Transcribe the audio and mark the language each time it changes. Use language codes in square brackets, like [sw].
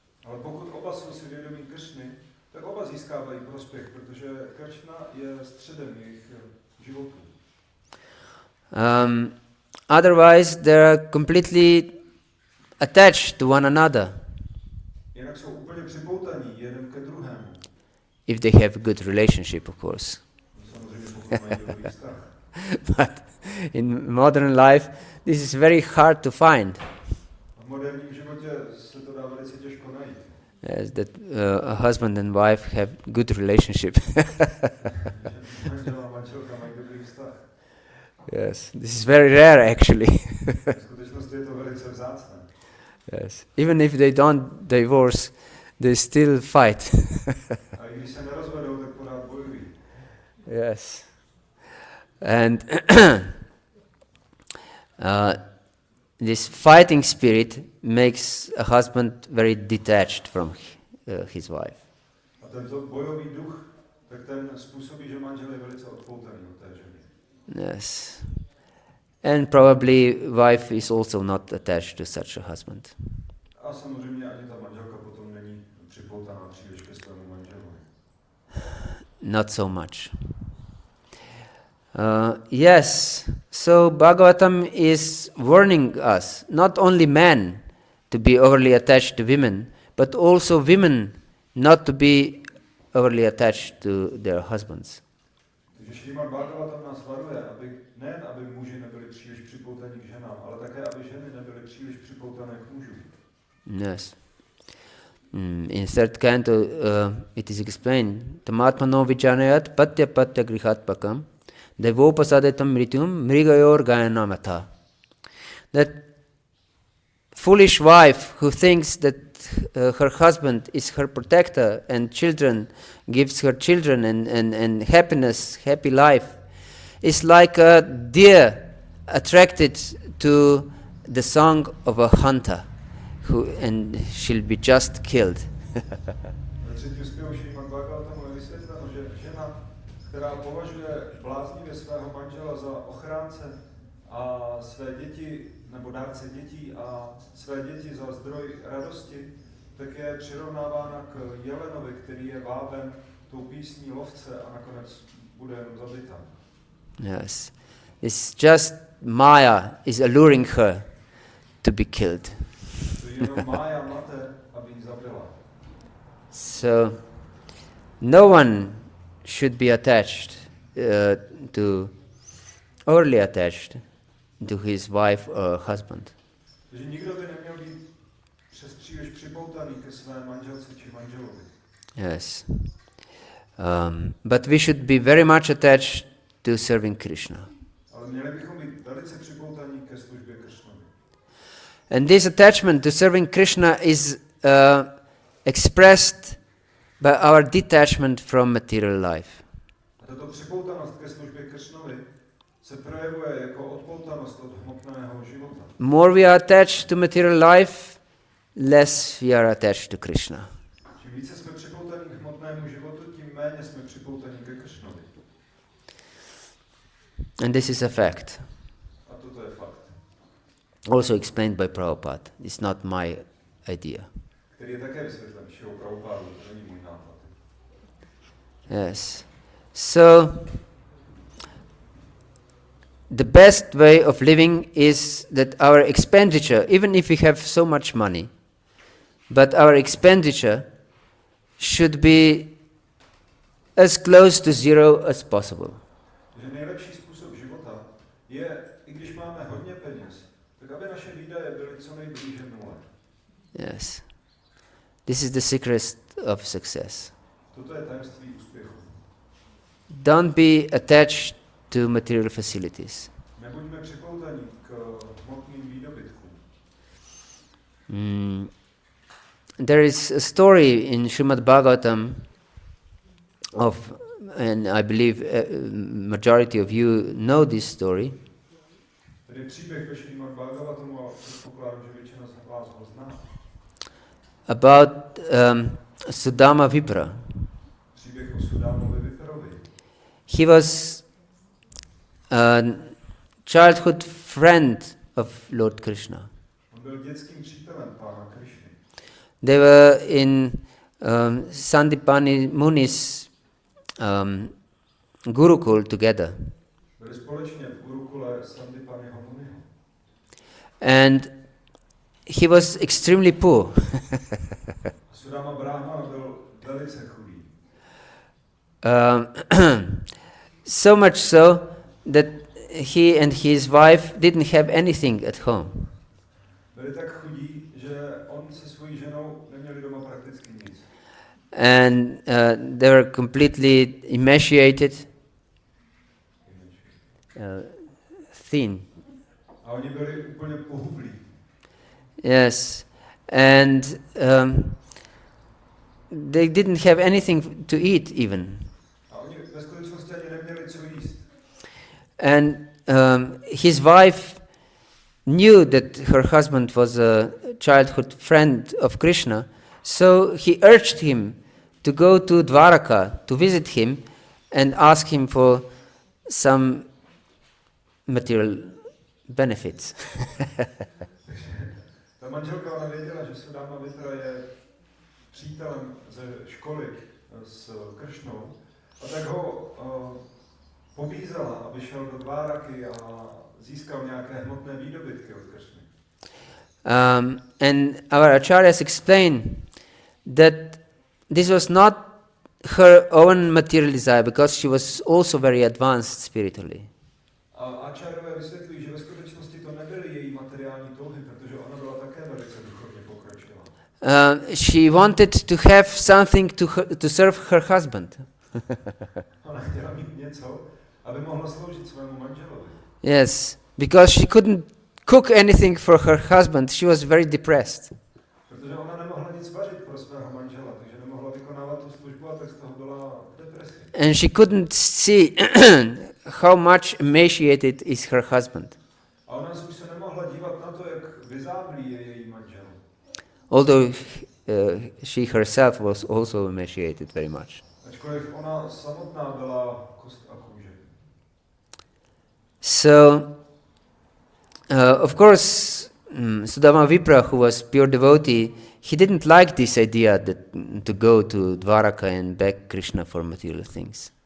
[cs] Ale pokud oba jsou si vědomí Kršny, tak oba získávají prospěch, protože Kršna je středem jejich životů. [en] Otherwise, they are completely attached to one another. [cs] Jinak jsou úplně připoutaní jeden ke druhému. [en] If they have a good relationship, of course. [cs] Samozřejmě pokud mají dobrý vztah. [en] But in modern life, this is very hard to find. [cs] V moderním životě se to dá velice těžko najít. [en] Yes, that a husband and wife have good relationship. [cs] Manžel a manželka mají dobrý vztah. [en] Yes, this is very rare actually. [cs] V skutečnosti je to velice vzácné. [en] Yes, even if they don't divorce, they still fight. [cs] A i když se nerozvedou, tak pořád bojují. [en] Yes, and this fighting spirit makes a husband very detached from his wife. [cs] A tento bojový duch, tak ten způsobí, že manžel je velice odpoutaný od té ženy. [en] Yes, and probably wife is also not attached to such a husband. [cs] A samozřejmě ani ta manželka potom není připoutaná příliš ke svému manželovi. [en] Not so much. Yes, so Bhagavatam is warning us, not only men to be overly attached to women, but also women not to be overly attached to their husbands. [cs] Takže Šrímad Bhagavatam nás varuje, aby muži nebyli příliš připoutaní k ženám, ale také, aby ženy nebyly příliš připoutané k mužům. [en] Yes. In third canto, it is explained, [sa] Tamatmano vijanayat patya patya grihatpakam devopasadatam mrityum mrigayor gayanamata. [en] That foolish wife who thinks that her husband is her protector and children, gives her children and happiness, happy life, is like a deer attracted to the song of a hunter and she'll be just killed. [cs] Ve třetím zpěvu Šrímad Bhagavatamu je vysvětleno, že žena, která považuje bláznivě svého manžela za ochránce a své děti, nebo dárce dětí a své děti za zdroj radosti, tak je přirovnávána k jelenovi, který je váben tou písní lovce a nakonec bude jenom zabita. [en] Yes. It's just Maya is alluring her to be killed. [cs] To je jenom Mája mate, aby ji zabila. [en] So, no one should be attached overly attached to his wife or husband. [cs] Takže nikdo by neměl být přes příliš připoutaný ke své manželce či manželovi. [en] Yes. But we should be very much attached to serving Krishna. [cs] Ale měli bychom být velice připoutaní ke službě Kršnovi. [en] And this attachment to serving Krishna is expressed by our detachment from material life. [cs] A tato připoutanost ke službě Kršnovi se projevuje jako odpoutanost od hmotného života. [en] More we are attached to material life, less we are attached to Krishna. [cs] Čím více jsme připoutaní k hmotnému životu, tím méně jsme připoutaní ke Kršnovi. [en] And this is a fact. [cs] A toto je fakt. [en] Also explained by Prabhupada. It's not my idea. [cs] Který je také vysvětlen Šilou Prabhupádou, to není můj nápad. [en] Yes. So, the best way of living is that our expenditure, even if we have so much money, but our expenditure should be as close to zero as possible. [cs] Že nejlepší způsob života je, i když máme hodně peněz, tak aby naše výdaje byly co nejblíže nule. [en] Yes. This is the secret of success. [cs] Toto je tajemství úspěchu. [en] Don't be attached to material facilities. [cs] Nebuďme připoutaní k hmotným výdobytkům. [en] There is a story in Srimad Bhagavatam of, and I believe majority of you know this story. [cs] Tady je příběh ve Šrímad Bhagavatamu a předpokládám, že většina z vás ho zná. [en] About Sudama Vipra. [cs] Příběh o Sudámovi Viperovi. [en] He was a childhood friend of Lord Krishna. [cs] On byl dětským přítelem Pána Krišny. [en] They were in Sandipani Muni's Gurukul together. [cs] Byli společně v Gurukule Sandipaniho Muniho. [en] And he was extremely poor. [cs] Sudama Brahmana byl velice chudý. [en] So much so that he and his wife didn't have anything at home. [cs] Byli tak chudí, že on se svojí ženou neměli doma prakticky nic. [en] And they were completely emaciated, thin. [cs] A oni byli úplně pohublí. [en] Yes, and they didn't have anything to eat even. [cs] A oni ve skutečnosti ani neměli co jíst. [en] And his wife knew that her husband was a childhood friend of Krishna, so he urged him to go to Dwaraka to visit him and ask him for some material benefits. [cs] Ta manželka, ona věděla, že Sudáma Vipra je přítelem ze školy s Kršnou, a tak ho pobízela, aby šel do Dváraky a získal nějaké hmotné výdobytky od Kršny. [en] And our acharyas explain that this was not her own material desire, because she was also very advanced spiritually. [cs] A acharyové vysvětlují, že ve skutečnosti to nebyly její materiální touhy, protože ona byla také velice duchovně pokročilá. [en] She wanted to have something to serve her husband. [cs] Ona chtěla mít něco, aby mohla sloužit svému manželovi. [en] Yes, because she couldn't cook anything for her husband. She was very depressed. [cs] Protože ona nemohla nic vařit pro svého manžela, takže nemohla vykonávat tu službu a tak z toho byla v depresi. [en] And she couldn't see how much emaciated is her husband. [cs] A ona už se nemohla dívat na to, jak vyzáblý je její manžel. [en] although she herself was also emaciated very much. [cs] Ačkoliv ona samotná byla kost a kůže. [en] So, of course, Sudama Vipra, who was pure devotee, he didn't like this idea that to go to Dvaraka and beg Krishna for material things.